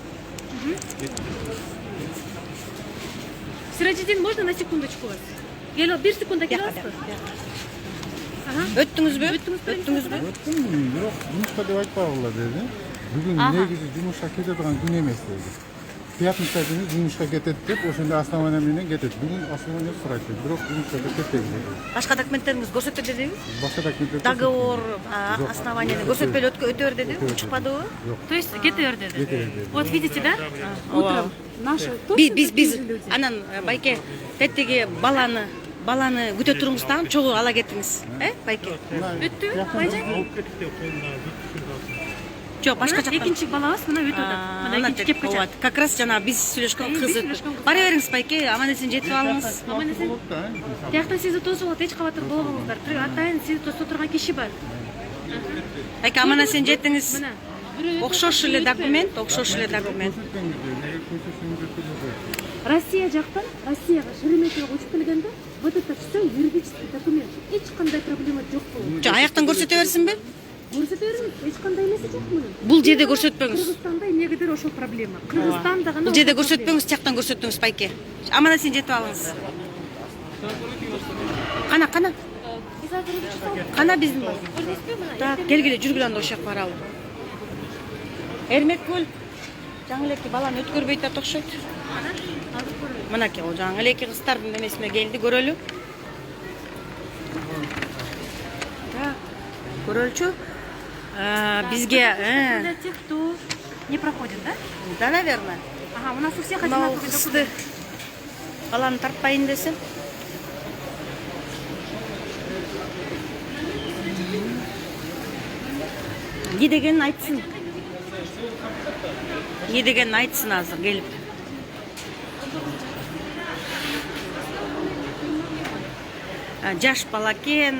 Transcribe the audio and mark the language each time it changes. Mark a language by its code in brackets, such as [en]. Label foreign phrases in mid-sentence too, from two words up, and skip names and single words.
[ru] Сиражидин, можно на секундочку вас? [ky] 1 секунда келе аласызбы? Өттүңүзбү? Өттүм, бирок жумушка деп айтпагыла деди. Бүгүн негизи жумушка кете турган күн эмес деди. Пятница күнү жумушка кетет деп, ошондо основание менен кетет. Бүгүн основание сурайт деди, бирок жумушка кетпейт деди. Башка документтериңиз көрсөтө дедиби? Башка документтер. Договор, основаниени көрсөтпөй өтө бер деди, чыкпадыбы? [ru] То есть [ky] кете бер деди. [ru] Вот видите, да? Утром наши [ky] биз анан байке теттиги баланы күтө туруңуз дагы чогуу ала кетиңиз, байке? Бүттү, байжан? Жок, башка жактан. Экинчи балабыз мына өтүп атат. Мына экинчи кепке чыгат. [ru] Как раз [ky] жана биз сүйлөшкөн кыз өтүп. Бара бериңиз байке, аман-эсен жетип алыңыз. Аман-эсен. Тияктан сизди тосуп алып эч кабатыр болбоңуздар. Атайын сизди тосуп турган киши бар. Байке, аман-эсен жетиңиз. Окшош эле документ, окшош эле документ. Россия жактан, Россияга Шереметьево учуп келгенде, [ru] вот это все юридический документ. [ky] Эч кандай проблема жок болот. Жок, аяктан көрсөтө берсинби? Көрсөтө бериңиз, эч кандай эмеси жок мунун. Бул жерде көрсөтпөңүз. Кыргызстанда эмнегедир ошол проблема. Кыргызстанда гана. Бул жерде көрсөтпөңүз, тияктан көрсөтүңүз байке. Аман-эсен жетип алыңыз. Кана. Кана биздин бар. Так, келгиле, жүргүлө анда ошол жака баралы. Эрмекгүл, жаңы элеки баланы өткөрбөйт атат окшойт. Мынакей, ол жаңы элеки кыздардын эмесине келди, көрөлү. Так, көрөлчү. Бизге [ru] Для тех, кто не проходит, да? Да, наверное. Ага, у нас у всех одинаковый документ. [ky] Баланы тартпайын десем. Не дегенин айтсын. Не дегенин айтсын азыр келип. Жаш бала экен.